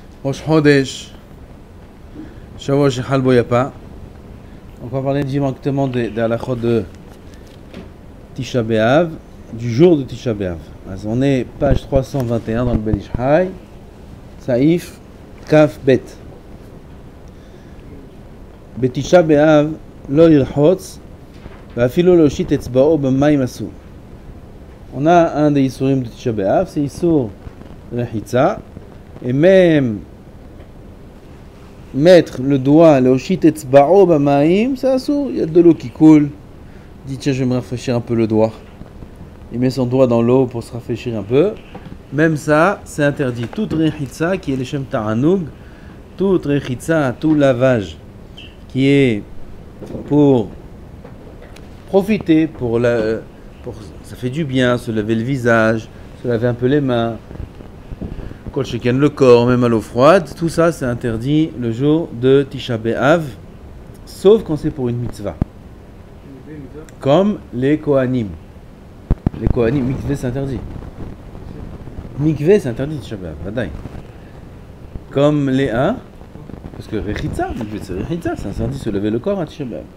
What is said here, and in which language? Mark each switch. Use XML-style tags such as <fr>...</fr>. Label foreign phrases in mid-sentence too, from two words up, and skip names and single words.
<he>ראש חודש, שבוע שחל בו יפה.</he> <fr>On va parler directement des halachot de Tisha B'Av, du jour de Tisha B'Av. Alors, on est page 321 dans le Ben Ish Chai,</fr> <he>סעיף כ"ב. בתשעה באב לא ירחוץ, ואפילו להושיט אצבעו במים אסור.</he> <fr>On a un des isurim de Tisha B'Av, c'est</fr> <he>איסור רחיצה,</he> <fr>et même mettre le doigt,</fr> <he>להושיט אצבעו במים,</he> <fr>c'est assour. Il y a de l'eau qui coule. Il dit tiens, je vais me rafraîchir un peu le doigt. Il met son doigt dans l'eau pour se rafraîchir un peu. Même ça, c'est interdit. Toute Rechitza qui est le</fr> <he>שם תענוג,</he> <fr>toute Rechitza, tout lavage qui est pour profiter, ça fait du bien, se laver le visage, se laver un peu les mains,</fr> <he>כל שכן</he> <fr>le corps, même à l'eau froide, tout ça c'est interdit le jour de Tisha B'Av, sauf quand c'est pour une mitzvah. Comme les Kohanim. Les Kohanim, mikveh c'est interdit. Mikveh c'est interdit Tisha B'Av, vadaï. Comme les parce que Rechitza, mikveh c'est Rechitza, c'est interdit de se laver le corps à Tisha B'Av.</fr>